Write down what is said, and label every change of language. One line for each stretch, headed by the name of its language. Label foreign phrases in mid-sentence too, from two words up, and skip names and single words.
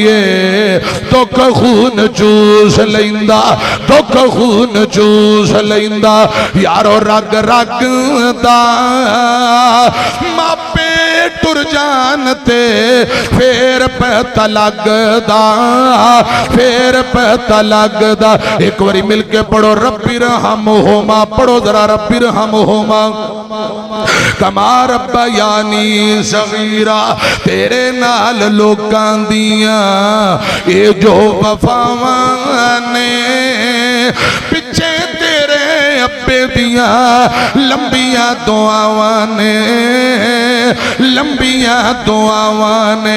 Punjabi: دکھ خون چوس لیندا، دکھ خون چوس لیندا یارو رگ رگ دا، ماپے ٹر جان تے فیر پتا لگدا، فیر پتا لگدا. اک واری مل کے پڑھو
Arabic: رب ارحمهما,
Punjabi: پڑھو ذرا
Arabic: رب ارحمهما كما ربياني صغيرا.
Punjabi: تیرے نال لوکاں دیاں یہ جو وفاواں نے، پچھے تیرے ابے دیاں لمبیاں دعاواں نے، لمبیاں دعاواں نے.